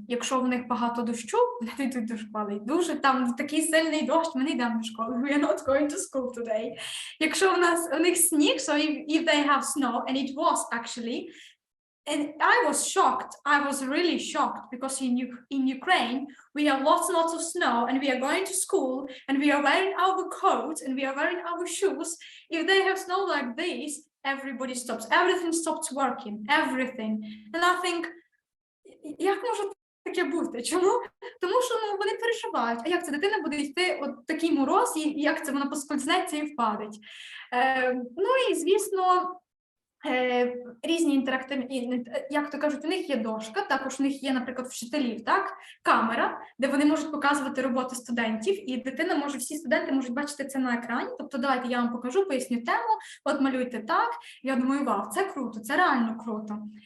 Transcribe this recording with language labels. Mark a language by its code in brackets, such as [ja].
[uk] Якщо в них багато дощу, вони йдуть до школи. Дуже там такий сильний дощ, ми не йдемо до школи. [en] We are not going to school today. [uk] Якщо у них сніг, [en] so if they have snow, and it was actually, and I was shocked. I was really shocked because in Ukraine we have lots and lots of snow, and we are going to school, and we are wearing our coats, and we are wearing our shoes. If they have snow like this, everybody stops. Everything stops working. Everything. And I think, [uk] як може таке бути? Чому? Тому що вони переживають. А як це? Дитина буде йти от такий мороз, і як це вона поскользнеться і впадить? І, звісно, різні інтерактивні, як то кажуть, у них є дошка, також у них є, наприклад, вчителів, так, камера, де вони можуть показувати роботи студентів, і дитина може, всі студенти можуть бачити це на екрані, тобто давайте я вам покажу, поясню тему, от малюйте так, я думаю, вау, це круто, це реально круто.